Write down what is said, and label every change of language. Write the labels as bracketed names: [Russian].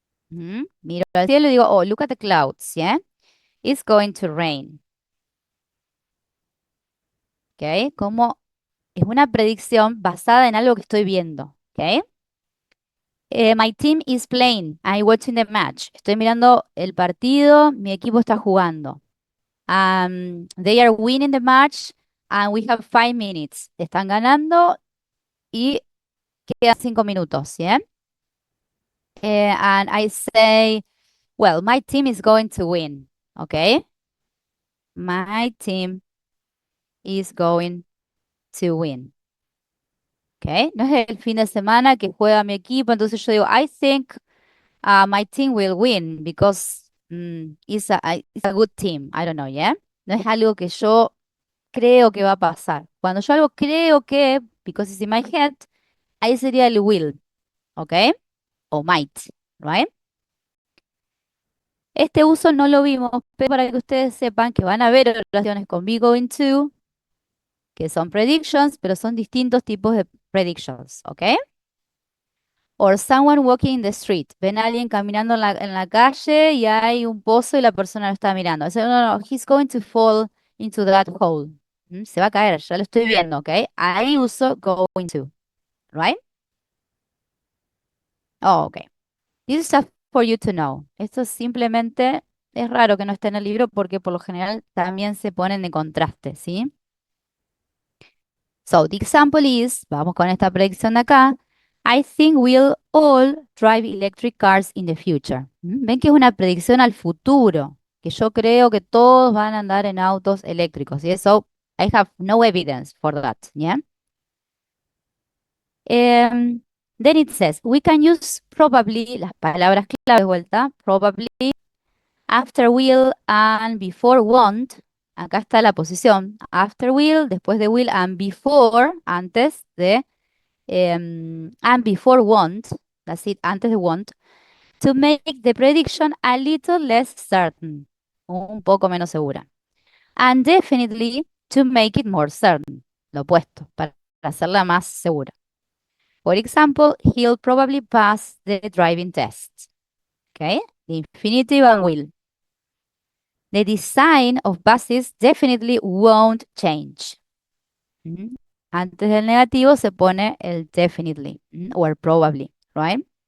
[Spanish] Miro al cielo y digo, [English] oh, look at the clouds, ¿yeah? It's going to rain. [Spanish] ¿Ok? Como es una predicción basada en algo que estoy viendo. ¿Ok? [English] My team is playing. I'm watching the match. [Spanish] Estoy mirando el partido. Mi equipo está jugando. [English] They are winning the match and we have 5 minutes. [Spanish] Están ganando y quedan 5 minutos, ¿sí? [English] And I say, well, my team is going to win. Okay? My team is going to win. Okay? [Spanish] No es el fin de semana que juega mi equipo, entonces yo digo, [English] I think my team will win because it's a good team. I don't know, ¿yeah? [Spanish] No es algo que yo creo que va a pasar. Cuando yo algo creo que, [English] because it's in my head, [Spanish] ahí sería el will, ¿ok? [English] O might, right? [Spanish] Este uso no lo vimos, pero para que ustedes sepan que van a haber oraciones con be going to, que son predictions, pero son distintos tipos de predictions, ¿ok? [English] Or someone walking in the street. [Spanish] Ven a alguien caminando en la calle y hay un pozo y la persona lo está mirando. Dice, [English] no, no, he's going to fall into that hole. [Spanish] Se va a caer, ya lo estoy viendo, ¿ok? Ahí uso going to, right? [English] Oh, ok. This is just for you to know. [Spanish] Esto simplemente es raro que no esté en el libro porque por lo general también se ponen de contraste, ¿sí? [English] So, the example is, [Spanish] vamos con esta predicción de acá. [English] I think we'll all drive electric cars in the future. [Spanish] Ven que es una predicción al futuro, que yo creo que todos van a andar en autos eléctricos. Y eso, [English] I have no evidence for that. Yeah. Then it says, we can use probably, [Spanish] las palabras clave de vuelta, [English] probably, after will and before won't. [Spanish] Acá está la posición. [English] After will, después de will and before, antes de and before won't, that's it, antes de won't, to make the prediction a little less certain, [Spanish] un poco menos segura. [English] And definitely to make it more certain, [Spanish] lo opuesto, para hacerla más segura. [English] For example, he'll probably pass the driving test. Okay, the infinitive and will. The design of buses definitely won't change. [Spanish] Antes del negativo se pone el definitely or probably, right?